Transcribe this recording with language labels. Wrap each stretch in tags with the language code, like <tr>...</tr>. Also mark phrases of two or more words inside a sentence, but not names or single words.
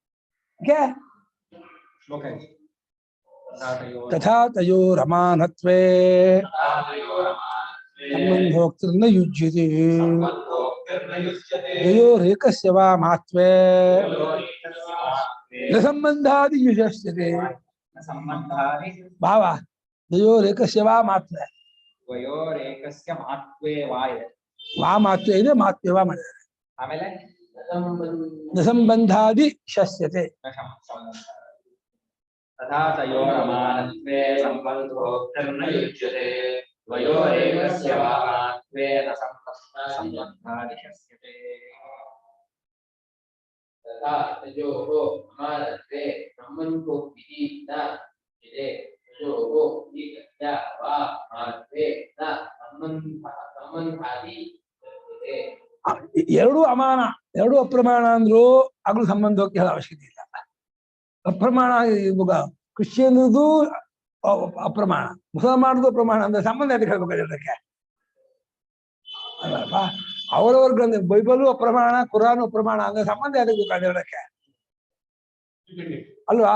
<sa>ತಥಾ ತಯೋರಮಾನತ್ವೇ ಸಂಬಂಧೋಕ್ತಿರ್ನ ಯುಜ್ಯತೆ ತಯೋರೇಕಸ್ಯ ವಾ ಮಾತ್ವೇ ನ ಸಂಬಂಧಾದಿ ಯುಜ್ಯತೆ. ಭಾವ ತಯೋರೇಕಸ್ಯ ವಾ ಮಾತ್ವೇ, ವಾ ಮಾತ್ವೇ ಇದೆ, ಮಾತ್ವೇ ವಾ ಮಾಡಿದ್ದಾರೆ.</sa> <kn>ಆಮೇಲೆ</kn> <sa>ನ ಸಂಬಂಧಾದಿ ಶಸ್ಯತೆ. तथा तयोरमानत्वे संबंधोक्तिर्न युज्यते द्वयोरेकस्य वामात्वे न संबन्धादि शस्यते. तथा तयोः अमानत्वे संबन्धोक्तिः न युज्यते तयोः एकस्य वामात्वे न संबन्धादि शस्यते.</sa> <kn>ಎರಡೂ ಅಮಾನ ಎರಡೂ ಅಪ್ರಮಾಣ ಅಂದ್ರು ಆಗ್ಲೂ ಸಂಬಂಧೋಕ್ತಿ ಅವಶ್ಯಕತೆ ಇಲ್ಲ. ಅಪ್ರಮಾಣ ಇವಾಗ ಕೃಷಿ ಅನ್ನೋದು ಅಪ್ರಮಾಣ. ಮುಸಲ್ಮಾನದು ಪ್ರಮಾಣ ಅಂದ್ರೆ ಸಂಬಂಧ ಯಾಕೆ ಹೇಳ್ಬೇಕು ಅದಕ್ಕೆ? ಅಲ್ಲಪ್ಪ, ಅವರವ್ರ ಗ್ರಂಥ ಬೈಬಲು ಅಪ್ರಮಾಣ, ಕುರಾನು ಅಪ್ರಮಾಣ ಅಂದ್ರೆ ಸಂಬಂಧ ಯಾಕೆ ಬೇಕಾದ್ರೆ ಹೇಳಕ್ಕೆ ಅಲ್ವಾ?</kn>